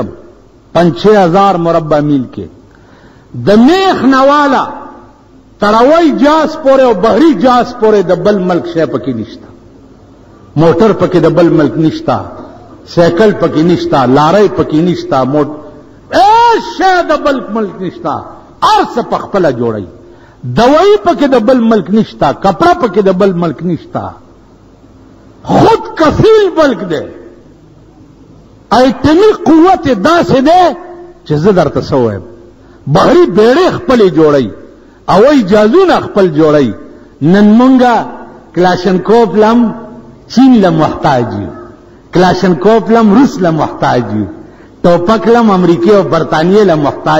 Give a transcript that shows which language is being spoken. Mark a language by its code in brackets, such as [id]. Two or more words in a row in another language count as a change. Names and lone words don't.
[ps] 5-6,000 مربع میل کې د میخ نواله تړوي جاس پورې او بحری جاس پورې د بل ملک شی پکې نشتا. موټر پکې د بل ملک نشتا. سایکل پکې نشتا. لارۍ پکې نشتا. ایس شی د بل ملک نشتا. ارس په خپل جوړي. دوائی پکې د بل ملک نشتا. کپڑا پکې د بل ملک نشتا. خود کفیل ملک دے. ایٹمی قوت داسې ده چې زه درته څه وایم. بحری بیړۍ خپلې جوړي او اجازونه خپل جوړي. نن مونږه کلاشنکوف لم چین له محتاج یو. کلاشنکوف لم روس له محتاج یو. ټوپک لم امریکای او برطانیې له محتاج یو.